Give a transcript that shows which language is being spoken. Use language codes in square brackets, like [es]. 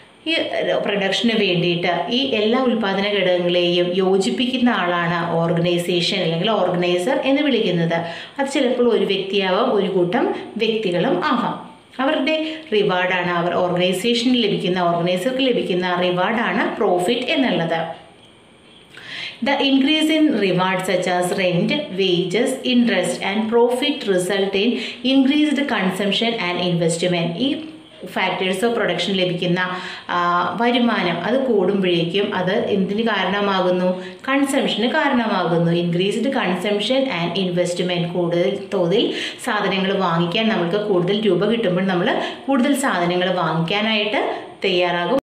[ml] ഈ പ്രൊഡക്ഷന് വേണ്ടിയിട്ട് ഈ എല്ലാ ഉൽപ്പാദന ഘടകങ്ങളെയും യോജിപ്പിക്കുന്ന ആളാണ് ഓർഗനൈസേഷൻ അല്ലെങ്കിൽ ഓർഗനൈസർ എന്ന് വിളിക്കുന്നത്. അത് ചിലപ്പോൾ ഒരു വ്യക്തിയാവാം, ഒരു കൂട്ടം വ്യക്തികളും ആവാം. അവരുടെ റിവാർഡാണ്, അവർ ഓർഗനൈസേഷന് ലഭിക്കുന്ന, ഓർഗനൈസർക്ക് ലഭിക്കുന്ന റിവാർഡാണ് പ്രോഫിറ്റ് എന്നുള്ളത്. [en] The increase in rewards such as rent, wages, interest and profit result in increased consumption and investment. [ml] ഈ ഫാക്ടേഴ്സ് ഓഫ് പ്രൊഡക്ഷൻ ലഭിക്കുന്ന വരുമാനം അത് കൂടുമ്പോഴേക്കും അത് എന്തിന് കാരണമാകുന്നു? കൺസംഷന് കാരണമാകുന്നു. [en] Increased consumption and investment. [ml] കൂടുതൽ തോതിൽ സാധനങ്ങൾ വാങ്ങിക്കാൻ നമുക്ക് കൂടുതൽ രൂപ കിട്ടുമ്പോൾ നമ്മൾ കൂടുതൽ സാധനങ്ങൾ വാങ്ങിക്കാനായിട്ട് തയ്യാറാകും.